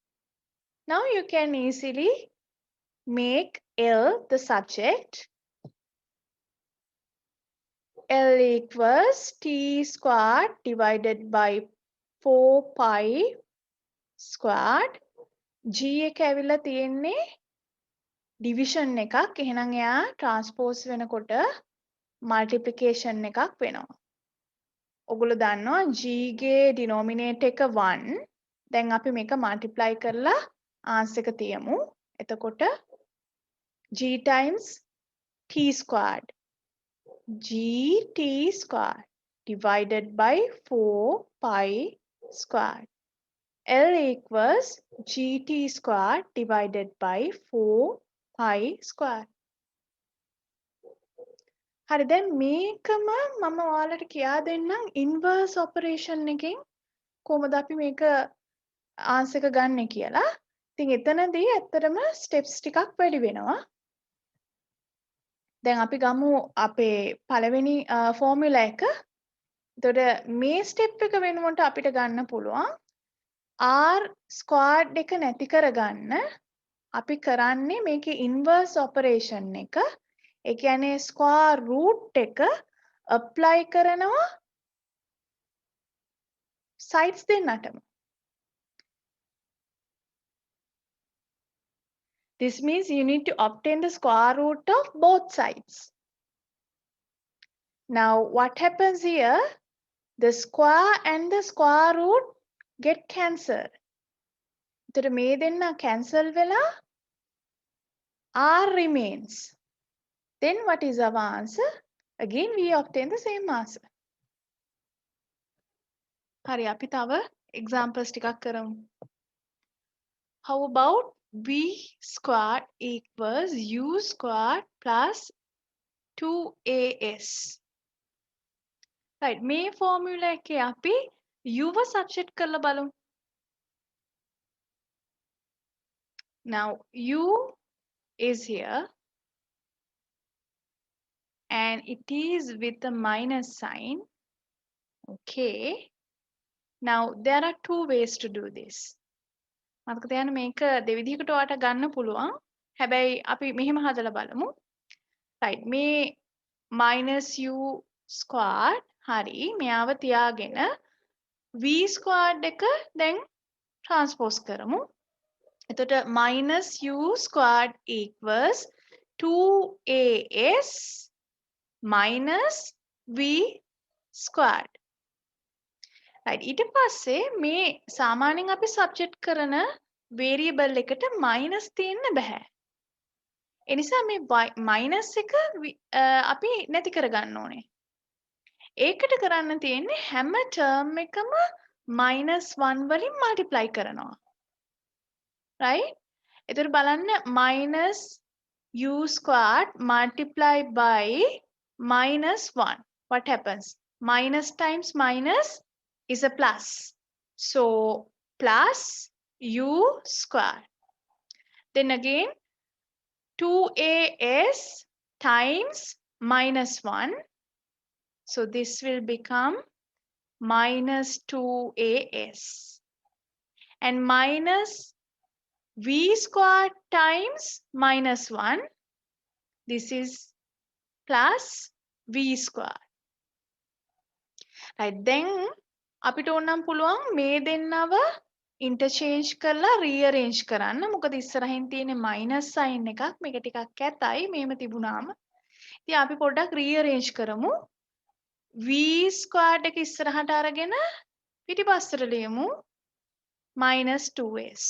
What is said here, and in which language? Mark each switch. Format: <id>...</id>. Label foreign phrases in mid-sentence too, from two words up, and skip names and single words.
<en>Now you can easily make L the subject. L equals T squared divided by 4 pi squared.</en> <si>G එක ඇවිල්ලා තියෙන්නේ division එකක්. එහෙනම් එයා transpose වෙනකොට multiplication එකක් වෙනවා. ඔගොල්ලෝ දන්නවා G ගේ denominator එක 1. දැන් අපි මේක multiply කරලා answer එක තියමු.</si> <en>එතකොට G times T squared. GT squared divided by 4 pi squared. L equals GT squared divided by 4 pi squared.</en> <si>හරි දැන් මේකම මම ඔයාලට කියා දෙන්නම්</si> <en>inverse operation</en> <si>එකෙන් කොහොමද අපි මේක answer එක ගන්නෙ කියලා. ඉතින් එතනදී ඇත්තටම steps ටිකක් වැඩි වෙනවා. දැන් අපි ගමු අපේ පළවෙනි formula එක. එතකොට මේ step එක වෙනුවට අපිට ගන්න පුළුවන්</si> <en>r squared</en> <si>එක නැති කරගන්න අපි කරන්නේ මේකේ</si> <en>inverse operation</en> <si>එක. ඒ කියන්නේ</si> <en>square root</en> <si>එක apply කරනවා sides දෙන්නටම.</si> <en>This means you need to obtain the square root of both sides. Now what happens here? The square and the square root get cancelled.</en> <si>එතකොට මේ දෙන්න cancel වෙලා</si> <en>r remains. Then what is our answer? Again we obtain the same answer.</en> <si>හරි අපි තව examples ටිකක් කරමු.</si> <en>How about v squared equals u squared plus 2as. Right,</en> <si>මේ formula එකේ අපි u ව substitute කරලා බලමු.</si> <en>Now u is here and it is with a minus sign. Okay. Now there are two ways to do this.</en> <si>මතක තියාගන්න මේක දෙවිදිහකට ඔයාලට ගන්න පුළුවන්. හැබැයි අපි මෙහෙම හදලා බලමු. Right, මේ</si> <en>minus u squared</en> <si>හරි මෙයාව තියාගෙන</si> <en>v squared</en> <si>එක දැන් transpose කරමු.</si> <en>එතකොට minus u squared equals 2as minus v squared. Right,</en> <si>ඊට පස්සේ මේ සාමාන්‍යයෙන් අපි subject කරන variable එකට minus තියෙන්න බෑ. ඒ නිසා මේ minus එක අපි නැති කරගන්න ඕනේ. ඒකට කරන්න තියෙන්නේ හැම term එකම -1 වලින් multiply කරනවා.</si> <en>Right?</en> <si>එතකොට බලන්න</si> <en>minus u squared multiplied by -1. What happens? Minus times minus is a plus. So plus u squared. Then again 2as times -1. So this will become minus 2as. And minus v squared times -1. This is plus v squared. Right, then</en> <si>අපිට ඕනම් පුළුවන් මේ දෙන්නව interchange කරලා rearrange කරන්න. මොකද ඉස්සරහින් තියෙන</si> <en>minus sign</en> <si>එකක් මේක ටිකක් කැතයි මේව තිබුණාම. ඉතින් අපි පොඩ්ඩක් rearrange කරමු.</si> <en>v squared</en> <si>එක ඉස්සරහට අරගෙන පිටිපස්සට ලියමු</si> <en>minus 2s.</en>